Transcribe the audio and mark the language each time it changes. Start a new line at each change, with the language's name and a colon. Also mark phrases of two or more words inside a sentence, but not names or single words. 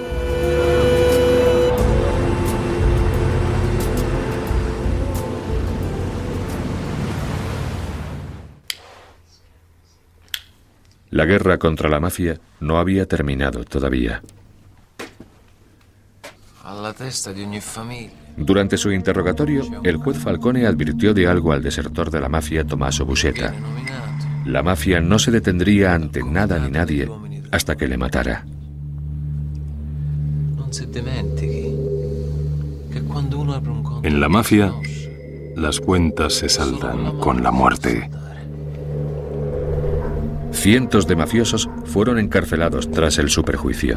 Spanish: La guerra contra la mafia no había terminado todavía. Durante su interrogatorio, el juez Falcone advirtió de algo al desertor de la mafia Tommaso Buscetta. La mafia no se detendría ante nada ni nadie hasta que le matara. En la mafia, las cuentas se saldan con la muerte. Cientos de mafiosos fueron encarcelados tras el superjuicio.